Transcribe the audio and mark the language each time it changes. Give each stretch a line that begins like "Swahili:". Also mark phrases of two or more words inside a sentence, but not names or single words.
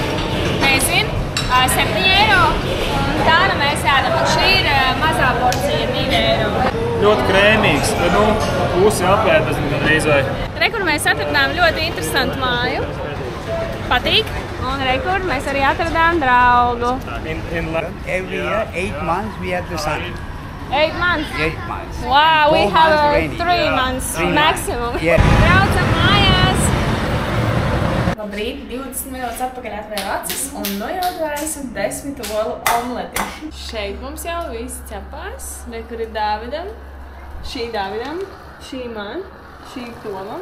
Latvian: Nezinu, 7 eiro. Un tāda mēs ēdam, un šī ir mazā porcija, 2 eiro. Ļoti krēmīgs, bet pusi apēdas gandrīz vai. Rekur mēs atradām ļoti interesantu māju. Patīk. Un rekur mēs arī atradām draugu.
English: Every year, 8 months we have the sun. 8 months? 8 months. Wow, we 4 have months rainy. 3 months 3 maximum. Yeah.
Latvian: Braucam mājās. Labrīt, 20 minūtes atpakaļ atvēru acis un nu jau esam 10 olu omleti. Šeit mums jau viss cepās. Rekur ir Dāvidam, šī Dāvidam, šī man, šī Tomam.